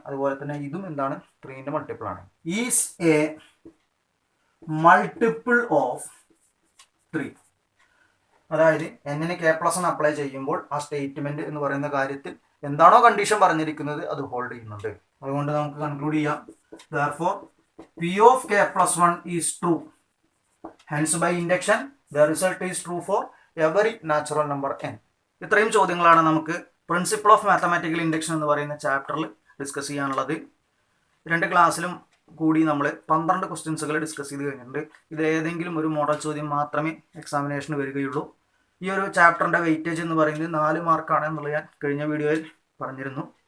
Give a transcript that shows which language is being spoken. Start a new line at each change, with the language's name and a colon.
Malayalam: അതുപോലെ തന്നെ ഇതും എന്താണ്? 3ന്റെ മൾട്ടിപ്പിൾ ആണ്.
English: Is a multiple of 3.
Malayalam: അതായത് എന്നിന് കെ പ്ലസ് 1 അപ്ലൈ ചെയ്യുമ്പോൾ ആ സ്റ്റേറ്റ്മെന്റ് എന്ന് പറയുന്ന കാര്യത്തിൽ എന്താണോ കണ്ടീഷൻ പറഞ്ഞിരിക്കുന്നത് അത് ഹോൾഡ് ചെയ്യുന്നുണ്ട്. അതുകൊണ്ട് നമുക്ക് കൺക്ലൂഡ് ചെയ്യാം.
English: Therefore, P of k plus 1 is true. Hence, by induction, the result is true for every natural number n.
Malayalam: ഇത്രയും ചോദ്യങ്ങളാണ് നമുക്ക് പ്രിൻസിപ്പിൾ ഓഫ് മാത്തമാറ്റിക്കൽ ഇൻഡക്ഷൻ എന്ന് പറയുന്ന ചാപ്റ്ററിൽ ഡിസ്കസ് ചെയ്യാനുള്ളത്. രണ്ട് ക്ലാസ്സിലും കൂടി നമ്മൾ 12 ക്വസ്റ്റ്യൻസുകൾ ഡിസ്കസ് ചെയ്ത് കഴിഞ്ഞിട്ടുണ്ട്. ഇതിലേതെങ്കിലും ഒരു മോഡൽ ചോദ്യം മാത്രമേ എക്സാമിനേഷന് വരികയുള്ളൂ. ഈ ഒരു ചാപ്റ്ററിൻ്റെ വെയിറ്റേജ് എന്ന് പറയുന്നത് 4 മാർക്കാണ് എന്നുള്ളത് ഞാൻ കഴിഞ്ഞ വീഡിയോയിൽ പറഞ്ഞിരുന്നു.